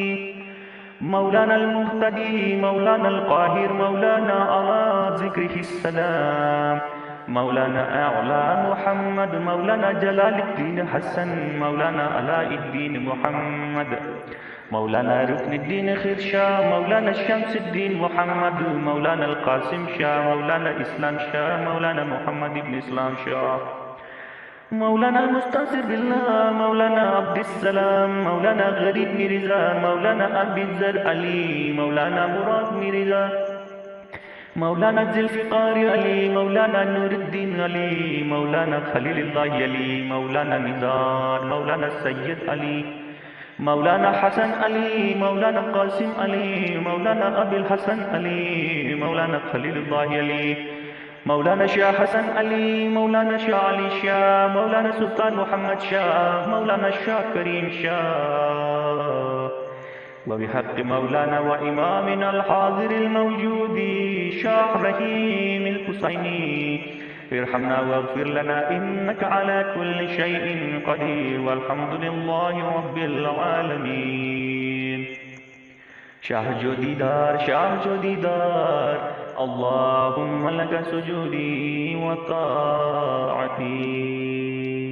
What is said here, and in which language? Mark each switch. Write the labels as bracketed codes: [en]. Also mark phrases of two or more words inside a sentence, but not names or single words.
[ar] मौलाना अल मुहतदी मौलाना अल क़ाहिर मौलाना अला ज़िक्रिहिस सलाम मौलाना अला मुहम्मद मौलाना जलालुद्दीन हसन मौलाना अलाउद्दीन मुहम्मद मौलाना रुकनुद्दीन खिरशाह मौलाना शम्सुद्दीन मुहम्मद मौलाना अल क़ासिम शाह मौलाना इस्लाम शाह मौलाना मुहम्मद इब्न इस्लाम शाह मौलाना अल मुस्तंसिर बिल्लाह मौलाना अब्दुस्सलाम मौलाना गरीब मिर्ज़ा मौलाना अबीज़र अली मौलाना मुराद मिर्ज़ा मौलाना ज़ुल्फ़िकार अली मौलाना नूरुद्दीन अली मौलाना खलीलुल्लाह अली मौलाना निज़ार मौलाना सैयद अली मौलाना हसन अली मौलाना क़ासिम अली मौलाना अबुल हसन अली मौलाना खलीलुल्लाह अली मौलाना शाह हसन अली मौलाना शाह अली शाह मौलाना सुल्तान मोहम्मद शाह मौलाना शाह करीम शाह وبحق مولانا وإمامنا الحاضر الموجود شاه رحيم الحسيني ارحمنا واغفر لنا إنك على كل شيء قدير والحمد لله رب العالمين. शाह [sd] जो दीदार [ar] اللهم لك سجودي وطاعتي.